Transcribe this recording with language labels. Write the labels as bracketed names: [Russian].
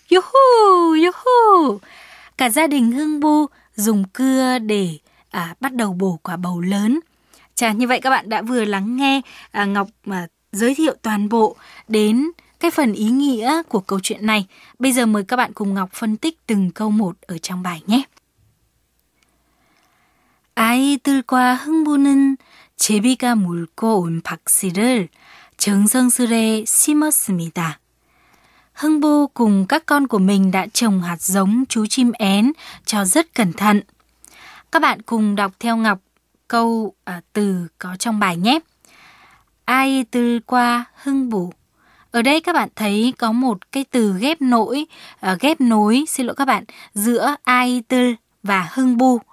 [Vietnamese] Yuhu, yuhu. Cả gia đình Hưng Bu dùng cưa để bắt đầu bổ quả bầu lớn. Chà, như vậy các bạn đã vừa lắng nghe Ngọc giới thiệu toàn bộ đến cái phần ý nghĩa của câu chuyện này. Bây giờ mời các bạn cùng Ngọc phân tích từng câu một ở trong bài nhé. [Korean] 아이들과 흥부는 제비가 물고 온 박씨를 정성스레 심었습니다. [Vietnamese] Hưng Bu cùng các con của mình đã trồng hạt giống chú chim én cho rất cẩn thận. Các bạn cùng đọc theo Ngọc câu từ có trong bài nhé. [Korean] 아이들과 흥부. [Vietnamese] Ở đây các bạn thấy có một cái từ ghép nối giữa 아이들 và 흥부.